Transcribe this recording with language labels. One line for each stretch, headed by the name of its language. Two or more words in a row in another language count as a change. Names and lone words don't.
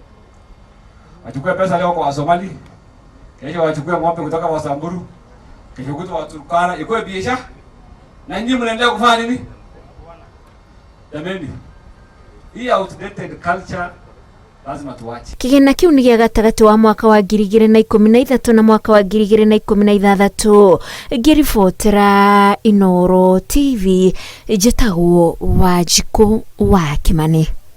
Swahili: Wachukue pesa leo kwa Somali, kesho wachukue ng'ombe kutoka kwa Samburu, kesho kutoka Waturkana, ikuwe biashara. Na nyinyi mnaendelea kufanya nini? Jameni, hii
English: outdated culture
Swahili: lazima tuache.
Kikuyu: Kĩgĩna kĩu nĩ gĩa gatagatĩ wa mwaka wa 2013 na mwaka wa 2016. Ngĩribotera Inooro TV, njĩtagwo Wanjikũ wa Kimani.